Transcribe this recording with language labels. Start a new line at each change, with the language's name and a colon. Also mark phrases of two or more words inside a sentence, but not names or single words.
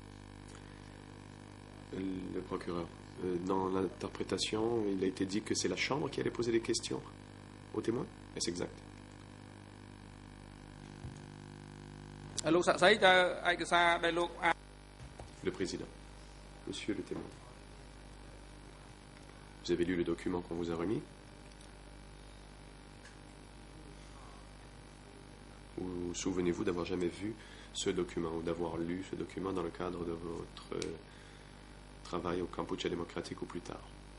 French: Le procureur, dans l'interprétation, il a été dit que c'est la Chambre qui allait poser des questions aux témoins. Est-ce exact?
Khmer: លោកសាក់សីតើឯកសារដែលលោក
French: Le président. Monsieur le témoin. Vous avez lu le document qu'on vous a remis? Ou souvenez-vous d'avoir jamais vu ce document ou d'avoir lu ce document dans le cadre de votre travail au Kampuchea démocratique ou plus tard?